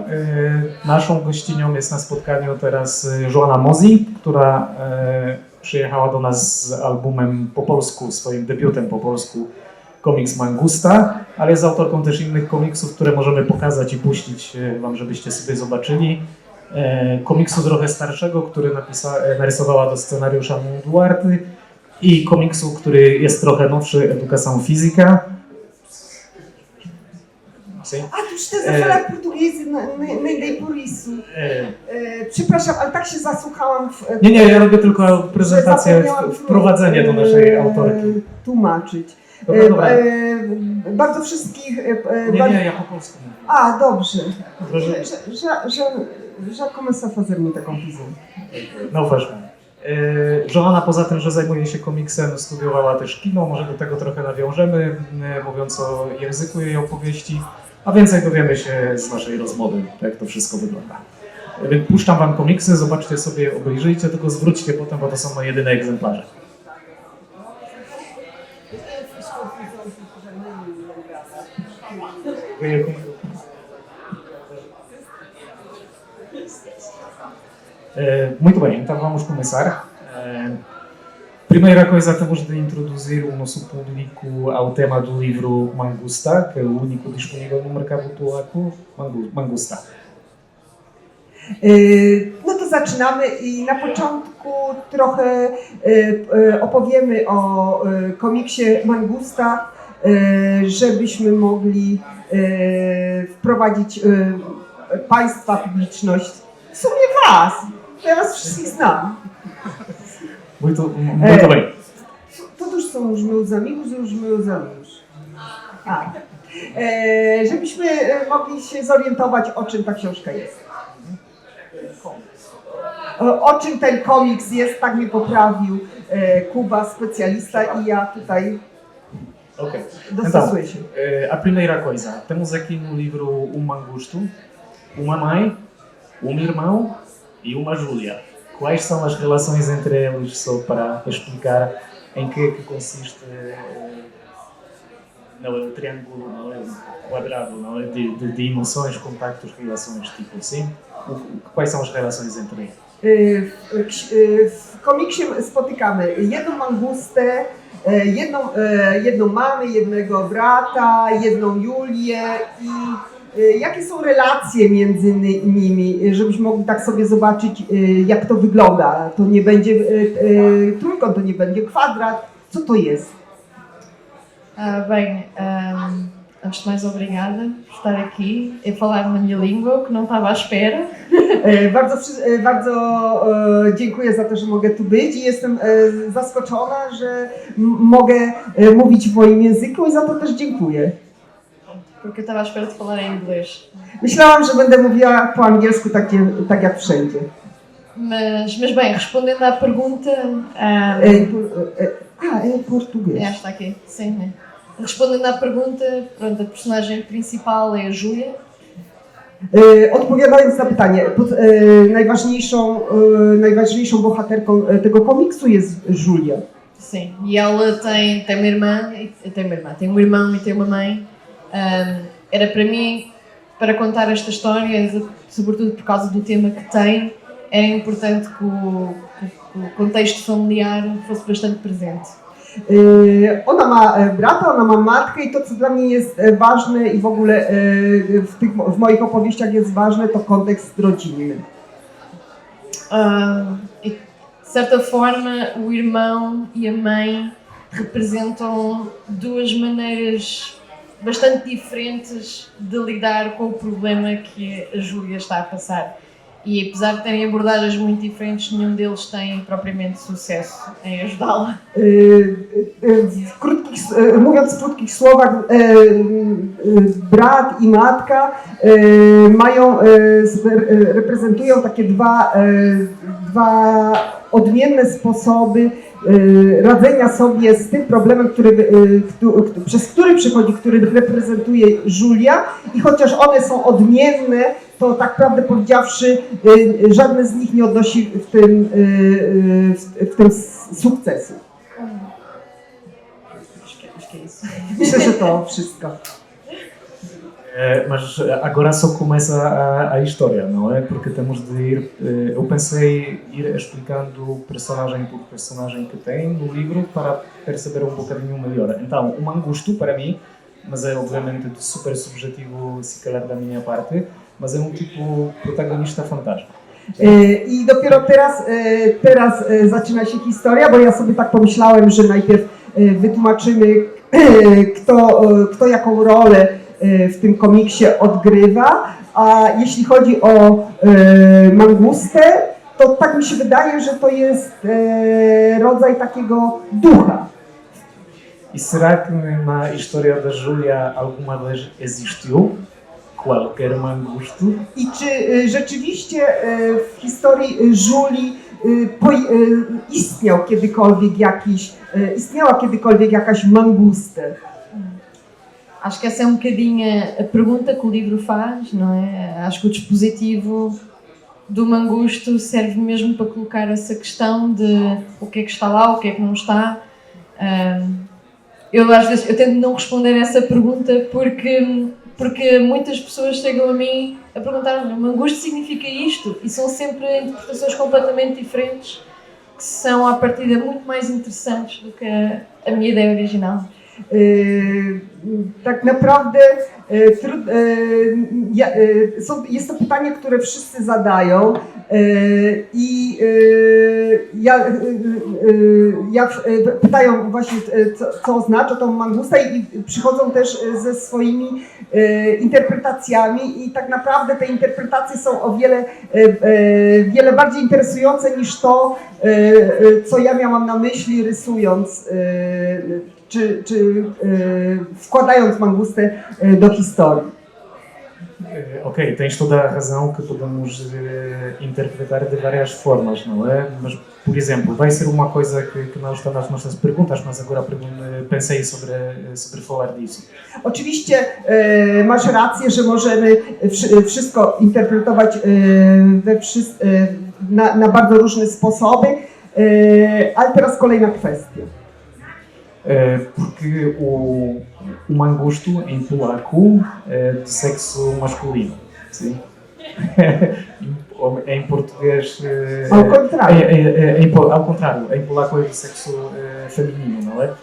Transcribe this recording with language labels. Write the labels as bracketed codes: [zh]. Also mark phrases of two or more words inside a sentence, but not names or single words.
[pl] Naszą gościnią jest na spotkaniu teraz Joanna Mozi, która przyjechała do nas z albumem po polsku, swoim debiutem po polsku, komiks Mangusta, ale jest autorką też innych komiksów, które możemy pokazać i puścić wam, żebyście sobie zobaczyli. Komiksu trochę starszego, który narysowała do scenariusza Mão Duarte, i komiksu, który jest trochę nowszy, Educação Física. [pt] Sim. Ah, tu estás a falar português e nem dei por isso. [pl] Przepraszam, ale tak się zasłuchałam w... Nie, ja robię tylko prezentację, wprowadzenie do naszej autorki. Tłumaczyć. Dobra. Bardzo wszystkich... Nie, ja po polsku mówię. A, dobrze. Dobrze. [pt] Já começa a fazer-me taką confusão. [pl] No właśnie. Joanna poza tym, że zajmuje się komiksem, studiowała też kino, może do tego trochę nawiążemy, mówiąc o języku jej opowieści, a więcej dowiemy się z naszej rozmowy, jak to wszystko wygląda. Puszczam wam komiksy, zobaczcie sobie, obejrzyjcie, tylko zwróćcie potem, bo to są moje jedyne egzemplarze. [pt] Muito bem, então vamos começar. Primeira coisa, temos de introduzir o nosso público ao tema do livro Mangusta, que é o único disponível no mercado polaco, Mangusta. [pl] No to zaczynamy i na początku trochę opowiemy o komiksie Mangusta, żebyśmy mogli wprowadzić Państwa, publiczność, w sumie Was. Ja was wszystkich znam. [pt] Muito bem. Todos são os meus amigos e os meus alunos. [pl] Żebyśmy mogli się zorientować, o czym ta książka jest. O czym ten komiks jest, tak mnie poprawił Kuba, specjalista, i ja tutaj dostosuję się. [pt] A primeira coisa, temos aqui no livro Mangusto, uma mãe, irmão e uma Júlia. Quais são as relações entre eles, só para explicar em que é que consiste o triângulo, não é? O quadrado, não é? De emoções, contactos, relações, tipo assim? Quais são as relações entre eles? [pl] W komiksie spotykamy jedną Mangustę, jedną mamę, jednego brata, jedną Julię i jakie są relacje między nimi, żebyśmy mogli tak sobie zobaczyć, jak to wygląda. To nie będzie trójkąt, to nie będzie kwadrat. Co to jest? [pt] Antes de mais, obrigada por estar aqui e falar na minha língua, que não estava à espera. [pl] Bardzo dziękuję za to, że mogę tu być i jestem zaskoczona, że mogę mówić w moim języku i za to też dziękuję. [pt] Porque eu estava à espera de falar em inglês. [pl] Myślałam, że będę mówiła po angielsku tak jak wszędzie. [pt] Mas bem, respondendo à pergunta... português. Está aqui, sim. Respondendo à pergunta, pronto, a personagem principal é a Júlia. [pl] Odpowiadając na pytanie, najważniejszą bohaterką tego komiksu jest Julia. [pt] Sim, e ela tem uma irmã, tem um irmão e tem uma mãe. Era para mim, para contar esta história, sobretudo por causa do tema que tem, era importante que o contexto familiar fosse bastante presente. [pl] Ona ma brata, ona ma matkę i to, co dla mnie jest ważne i w ogóle w moich opowieściach jest ważne, to kontekst rodzinny. [pt] E de certa forma, o irmão e a mãe representam duas maneiras bastante diferentes de lidar com o problema que a Júlia está a passar. E apesar de terem abordagens muito diferentes, nenhum deles tem propriamente sucesso em ajudá-la. [pl] Mówiąc w krótkich słowach, brat i matka reprezentują takie dwa odmienne sposoby radzenia sobie z tym problemem, przez który przychodzi, który reprezentuje Julia, i chociaż one są odmienne, to tak prawdę powiedziawszy, żadne z nich nie odnosi w tym sukcesu. [pt] Acho que é isso. [pl] Myślę, że to wszystko. [pt] Mas agora só começa a história, não é? Porque temos de ir. Eu pensei ir explicando personagem por personagem que tem no livro para perceber um bocadinho melhor. Então, o Mangusto, para mim, mas é obviamente super subjetivo, se calhar da minha parte, mas é um tipo protagonista fantástico. [pl] I dopiero teraz zaczyna się historia, bo ja sobie tak pomyślałem, że najpierw wytłumaczymy, kto jaką rolę w tym komiksie odgrywa, a jeśli chodzi o Mangustę, to tak mi się wydaje, że to jest rodzaj takiego ducha. [pt] E será que na história da Júlia alguma vez existiu qualquer Mangusto? [pl] I czy rzeczywiście w historii Julii istniała kiedykolwiek jakaś Mangusta? [pt] Acho que essa é um bocadinho a pergunta que o livro faz, não é? Acho que o dispositivo do Mangusto serve mesmo para colocar essa questão de o que é que está lá, o que é que não está. Eu às vezes tento não responder a essa pergunta porque muitas pessoas chegam a mim a perguntar: Mangusto significa isto? E são sempre interpretações completamente diferentes que são à partida muito mais interessantes do que a minha ideia original. [pl] Tak naprawdę jest to pytanie, które wszyscy zadają i pytają właśnie, co oznacza tą Mangusta i przychodzą też ze swoimi interpretacjami i tak naprawdę te interpretacje są o wiele bardziej interesujące niż to, co ja miałam na myśli rysując czy wkładając Mangustę do historii. [pt] Ok, tens toda a razão que podemos interpretar de várias formas, não é? Mas, por exemplo, vai ser uma coisa que não está nas nossas perguntas, mas agora pensei sobre falar disso. [pl] Oczywiście masz rację, że możemy wszystko interpretować na bardzo różne sposoby, ale teraz kolejna kwestia. [pt] Porque o Mangusto em polaco é de sexo masculino, sim? Em português... Ao contrário. Ao contrário, em polaco é de sexo feminino, não é?